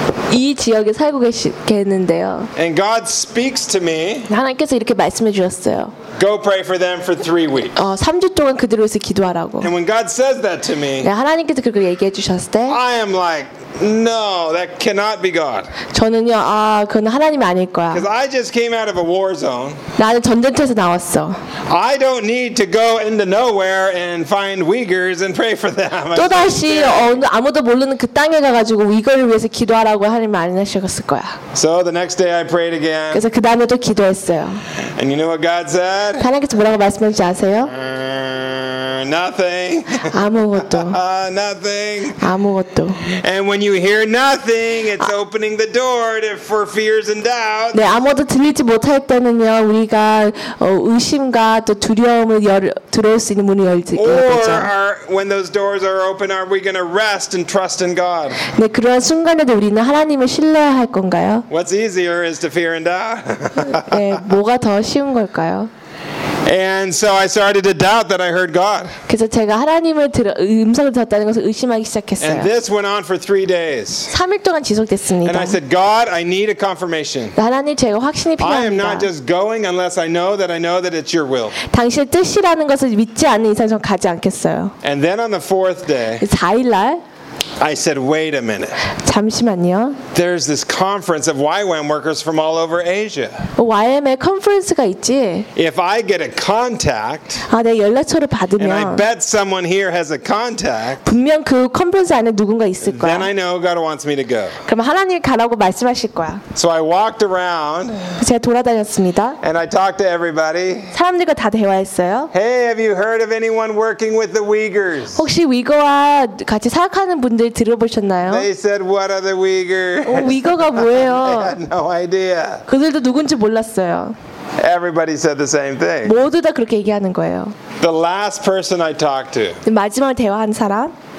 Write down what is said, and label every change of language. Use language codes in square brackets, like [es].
[ko] 이 지역에 살고 계시겠는데요. [en] And God speaks to me. [ko] 하나님께서 이렇게 말씀해 주셨어요. [en] Go pray for them for 3 weeks. [ko] 3주 동안 그들을 위해서 기도하라고. [en] And when God says that to me. [ko] 네, 하나님께서 그렇게 얘기해 주셨을 때. [en] I am like, no, that cannot be God. [ko] 저는요, 그건 하나님이 아닐 거야. [en] Because I just came out of a war zone. [ko] 나는 전쟁터에서 나왔어. [en] I don't need to go into nowhere and find Uyghurs and pray for them. [ko] 또다시 아무도 모르는 그 땅에 가가지고 위거를 위해서 기도하라고 하나님이 아니셨을 거야. [en] So the next day I prayed again. [ko] 그래서 그 다음에 또 기도했어요. [en] And you know what God said? [ko] 하나님께서 뭐라고 말씀하신지 아세요? [en] Nothing. [ko] 아무것도. [en] Nothing. [ko] 아무것도. [en] And when you hear nothing, it's opening the door for fears and doubts. [ko] 네, 아무것도 들리지 못할 때는요, 우리가 의심과 또 두려움을 들어올 수 있는 문이 열리죠. [en] When those doors are open, are we going to rest and trust in God? [ko] 네, 그런 순간에도 우리는 하나님을 신뢰해야 할 건가요? [en] What's easier is to fear and doubt. [ko] 네, 뭐가 더 쉬운 걸까요? [en] And so I started to doubt that I heard God. [ko] 그래서 제가 하나님을 음성을 들었다는 것을 의심하기 시작했어요. [en] And this went on for 3 days. [ko] 3일 동안 지속됐습니다. [en] And I said, God, I need a confirmation. [ko] 하나님, 제가 확신이 필요합니다. [en] I am not just going unless I know that I know that it's your will. [ko] 당신의 뜻이라는 것을 믿지 않는 이상 저는 가지 않겠어요. [en] And then on the fourth day, [ko] 4일 날, [en] I said, wait a minute. [ko] 잠시만요. [en] there's this conference of YWAM workers from all over Asia. [ko] YWAM의 컨퍼런스가 있지. [en] If I get a contact, [ko] 아, 내 연락처를 받으면, [en] and I bet someone here has a contact, [ko] 분명 그 컨퍼런스 안에 누군가 있을 거야. [en] Then I know God wants me to go. [ko] 그럼 하나님이 가라고 말씀하실 거야. [en] So I walked around. [ko] 제가 돌아다녔습니다. [en] And I talked to everybody. [ko] 사람들과 다 대화했어요. [en] Hey, have you heard of anyone working with the Uyghurs? [ko] 혹시 위구르와 같이 사역하는 분들 들어보셨나요? [en] They said, "What are the Uyghurs?" [ko] 위구르가 뭐예요? [en] They had no idea. [ko] 그들도 누군지 몰랐어요. [en] Everybody said the same thing. [ko] 모두 다 그렇게 얘기하는 거예요. [en] The last person I talked to. [ko] 마지막 대화한 사람?